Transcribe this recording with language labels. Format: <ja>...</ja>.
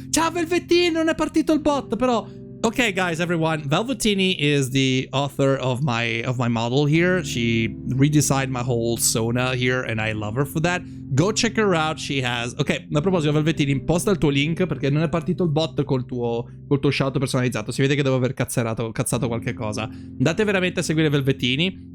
<it>Ciao Velvettini, non è partito il bot, però.</it> <en>Okay, guys, everyone. Velvettini is the author of my model here. She redesigned my whole Sona here, and I love her for that. Go check her out. She has...</en> <it>Ok, a proposito, Velvettini, imposta il tuo link, perché non è partito il bot col tuo shout personalizzato. Si vede che devo aver cazzato qualche cosa. Andate veramente a seguire Velvettini.</it>